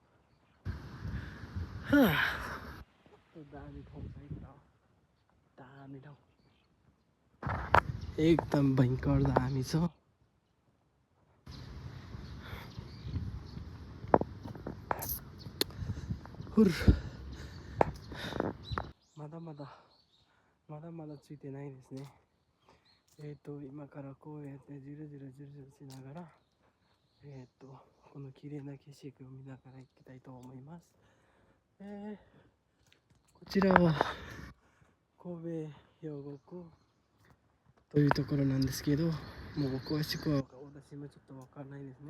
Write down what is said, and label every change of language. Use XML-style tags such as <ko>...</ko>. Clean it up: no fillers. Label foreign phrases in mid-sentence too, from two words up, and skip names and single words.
<ne>दामी ठाउँ छ है, दामी ठाउँ एकदम भयङ्कर दामी छ।</ne> <ja>まだ着いてないですね。今からこうやってじるじるしながらこの綺麗な景色を見ながら行きたいと思います。こちらは神戸兵庫区というところなんですけど、もう詳しくは私もちょっとわからないですね。</ja>